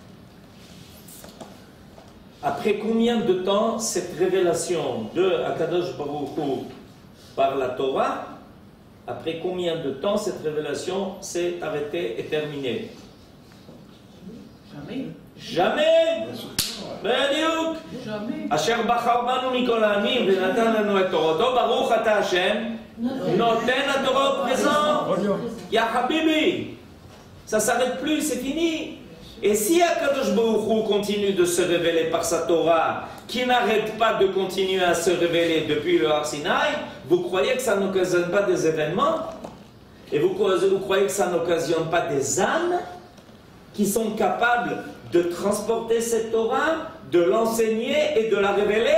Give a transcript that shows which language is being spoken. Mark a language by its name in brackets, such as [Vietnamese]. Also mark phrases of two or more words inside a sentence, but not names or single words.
[French] Après combien de temps cette révélation de [Hebrew] הקדוש ברוך הוא [French] par la Torah, après combien de temps cette révélation s'est arrêtée et terminée? Jamais. Jamais. [Hebrew] בדיוק. אשר בחר בנו מכל העמים ונתן לנו את תורתו, ברוך אתה השם, נותן התורה [French] au présent. [Arabic] يا حبيبي, [French] ça s'arrête plus, c'est fini. Et si [Hebrew] הקדוש ברוך הוא [French] continue de se révéler par sa Torah, qui n'arrête pas de continuer à se révéler depuis le Har Sinaï, vous croyez que ça n'occasionne pas des événements? Et vous croyez que ça n'occasionne pas des âmes qui sont capables de transporter cette Torah, de l'enseigner et de la révéler?